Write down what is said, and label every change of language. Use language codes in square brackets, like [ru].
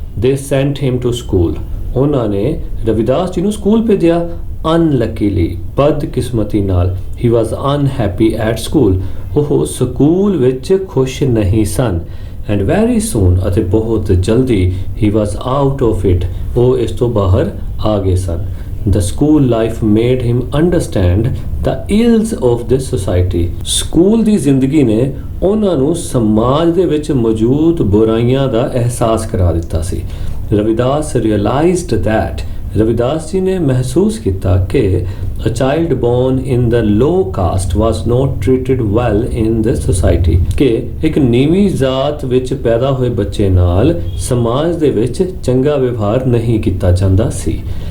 [en] ਦੇ sent him to school, [pa] ਉਹਨਾਂ ਨੇ ਰਵਿਦਾਸ ਜੀ ਨੂੰ ਸਕੂਲ ਭੇਜਿਆ। [en] unluckily, [pa] ਬਦਕਿਸਮਤੀ ਨਾਲ। [en] he was unhappy at school, [pa] ਉਹ ਸਕੂਲ ਵਿੱਚ ਖੁਸ਼ ਨਹੀਂ ਸਨ। [en] and very soon, [pa] ਅਤੇ ਬਹੁਤ ਜਲਦੀ, [en] ਹੀ was out of it, [pa] ਉਹ ਇਸ ਤੋਂ ਬਾਹਰ ਆ ਗਏ ਸਨ। [en] The school life made him understand the ills of this society. [pa] School ਦੀ ਜ਼ਿੰਦਗੀ ਨੇ ਉਹਨਾਂ ਨੂੰ ਸਮਾਜ ਦੇ ਵਿੱਚ ਮੌਜੂਦ ਬੁਰਾਈਆਂ ਦਾ ਅਹਿਸਾਸ ਕਰਾ ਦਿੱਤਾ ਸੀ। ਰਵਿਦਾਸ [en] realized that, [pa] ਰਵਿਦਾਸ ਜੀ ਨੇ ਮਹਿਸੂਸ ਕੀਤਾ ਕਿ [en] a child born in the low caste was not treated well in this society, [pa] ਕਿ ਇੱਕ ਨੀਵੀਂ ਜ਼ਾਤ ਵਿੱਚ ਪੈਦਾ ਹੋਏ ਬੱਚੇ ਨਾਲ ਸਮਾਜ ਦੇ ਵਿੱਚ ਚੰਗਾ ਵਿਵਹਾਰ ਨਹੀਂ ਕੀਤਾ ਜਾਂਦਾ ਸੀ।